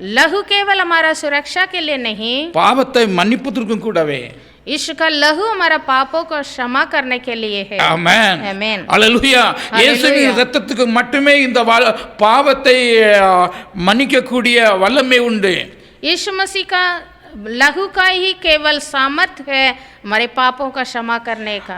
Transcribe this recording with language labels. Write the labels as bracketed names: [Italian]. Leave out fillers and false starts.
[Hindi] लहू केवल हमारा सुरक्षा के लिए नहीं, [Tamil] பாவத்தை மன்னிப்பதற்கும் கூடவே. [Hindi] यीशु का लहू हमारा पापों को क्षमा करने के लिए है. [Tamil] ஆமென். [Hindi] आमीन. [Tamil] அல்லேலூயா. இயேசுவின் இரத்தத்துக்கு மட்டுமே இந்த பாவத்தை மன்னிக்கக்கூடிய வல்லமை உண்டு. [Hindi] यीशु मसीह का लहू का ही केवल सामर्थ है हमारे पापों का क्षमा करने का.